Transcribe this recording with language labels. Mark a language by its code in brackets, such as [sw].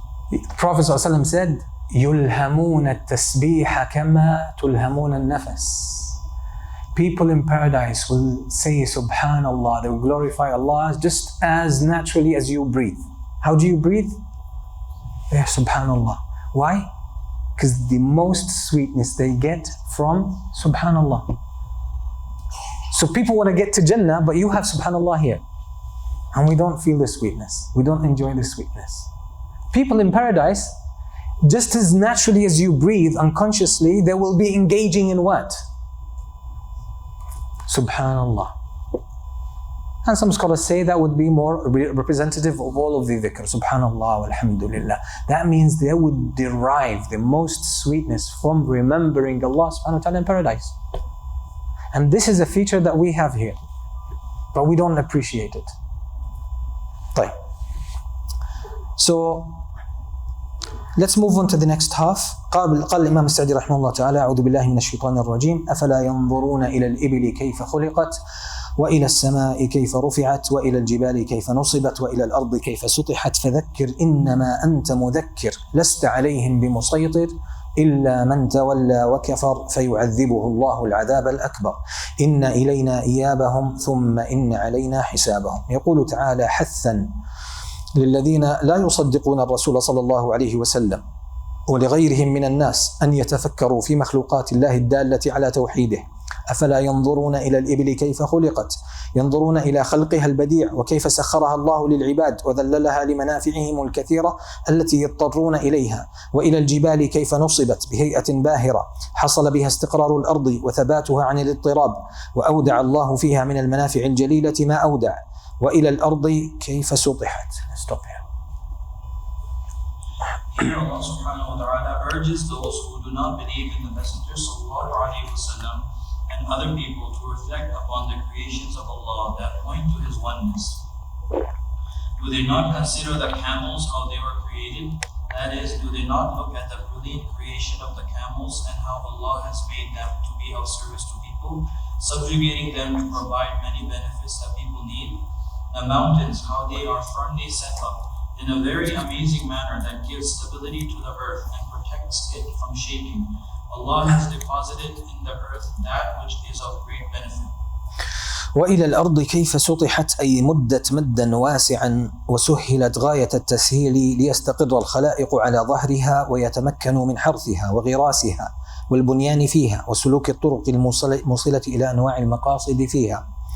[en] The Prophet ﷺ said, [ar] يُلْهَمُونَ التَّسْبِيحَ كَمَا تُلْهَمُونَ النَّفَسِ. [en] People in paradise will say Subhanallah, they will glorify Allah just as naturally as you breathe. How do you breathe? Yeah, Subhanallah. Why? Because the most sweetness they get from Subhanallah. So people want to get to Jannah, but you have Subhanallah here. And we don't feel the sweetness. We don't enjoy the sweetness. People in paradise, just as naturally as you breathe unconsciously, they will be engaging in what? Subhanallah. And some scholars say that would be more representative of all of the dhikr. Subhanallah, alhamdulillah. That means they would derive the most sweetness from remembering Allah subhanahu wa ta'ala in paradise. And this is a feature that we have here, but we don't appreciate it. [ar] طيب. [en] So let's move on to the next half. [ar] قال الإمام السعدي رحمه الله تعالى: أعوذ بالله من الشيطان الرجيم. أفلا ينظرون إلى الإبل كيف خلقت وإلى السماء كيف رفعت وإلى الجبال كيف نصبت وإلى الأرض كيف سطحت فذكر إنما أنت مذكر لست عليهم بمسيطر إلا من تولى وكفر فيعذبه الله العذاب الأكبر إن إلينا إيابهم ثم إن علينا حسابهم. يقول تعالى حثا للذين لا يصدقون الرسول صلى الله عليه وسلم ولغيرهم من الناس أن يتفكروا في مخلوقات الله الدالة على توحيده. أفلا ينظرون إلى الإبل كيف خلقت، ينظرون إلى خلقها البديع وكيف سخرها الله للعباد وذللها لمنافعهم الكثيرة التي يضطرون إليها، وإلى الجبال كيف نصبت بهيئة باهرة حصل بها استقرار الأرض وثباتها عن الاضطراب وأودع الله فيها من المنافع الجليلة ما أودع، وإلى الأرض كيف سطحت. [en] Stop here. Here Allah subhanahu wa ta'ala urges those who do not believe in the Messenger sallallahu alayhi wa sallam and other people to reflect upon the creations of Allah that point to His oneness. Do they not consider the camels how they were created? That is, do they not look at the brilliant creation of the camels and how Allah has made them to be of service to people, subjugating them to provide many benefits that people need? The mountains, how they are firmly set up in a very amazing manner that gives stability to the earth and protect protects it from shaking. Allah has deposited in the earth that which is of great benefit. [ar] وإلى الأرض كيف سطحت أي مدت مدا واسعا وسهلت غاية التسهيل ليستقر الخلائق على ظهرها ويتمكنوا من حرثها وغراسها والبنيان فيها وسلوك الطرق الموصلة إلى أنواع المقاصد فيها.